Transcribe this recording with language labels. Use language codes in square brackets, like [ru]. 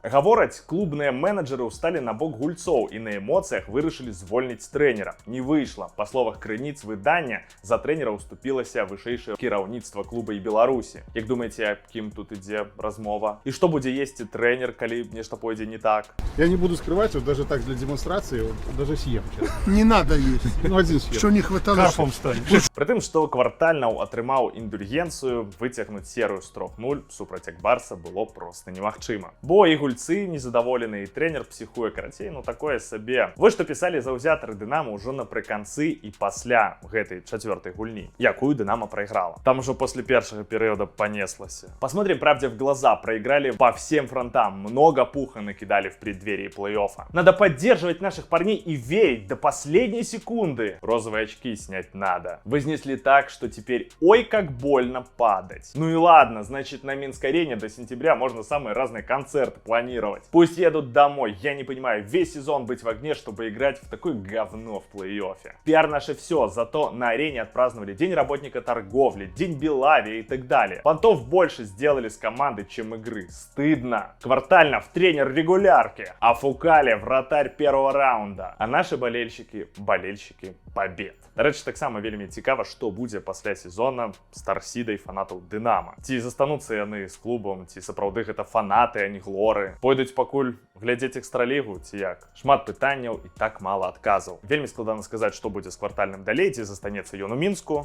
[be] Гавораць, клубныя менеджеры ўсталі на бок гульцоў і на эмоцыях вырашылі звольніць трэнера. Не выйшла. Па словах крыніц выдання, за трэнера ўступілася вышэйшае кіраўніцтва клуба і Беларусі. Як думаеце, аб кім тут ідзе размова? І што будзе есці трэнер, калі нешта пойдзе не так? [ru] Я не буду скрывать, вот даже так для демонстрации, вот, даже съем. Не надо есть. Ну, один съем. Что не хватало? Карпом станешь. [be] Прытым, што Квартальнаў атрымаў індульгенцыю, выцягнуць серыю з 3-0 супраць Акбарса было проста немагчыма. Бо і гульцы незадаволены, і трэнер псіхуе, карацей, ну такое сабе. Вось што пісалі заўзятары Дынамо ўжо напрыканцы і пасля гэтай чацвёртай гульні, якую Дынамо прайграла. Там ужо после першага перыяда панеслася. [ru] Посмотрим правде в глаза. Проиграли по всем фронтам. Много пуха накидали в преддверии плей-оффа. Надо поддерживать наших парней и верить до последней секунды. Розовые очки снять надо. Вознесли так, что теперь ой как больно падать. Ну и ладно, значит на Минской арене до сентября можно самые разные концерты планировать. Пусть едут домой. Я не понимаю, весь сезон быть в огне, чтобы играть в такое говно в плей-оффе. Пиар наше все, зато на арене отпраздновали День работника торговли, День Белавии и так далее. Понтов больше сделали с командой, чем игры. Стыдно. Квартальнов тренер регулярки, а Фукале вратарь первого раунда. А наши болельщики побед. [be] До речі, так само вельмі цікава, што будзе пасля сезона з Тарсідай фанатаў Дынамо. Ці застануцца яны з клубам, ці сапраўды гэта фанаты, а не глоры. Пойдуць пакуль глядзець экстралігу, ці як? Шмат пытанняў і так мала адказаў. Вельмі складана сказаць, што будзе з Квартальным далей, ці застанецца ён у Мінску.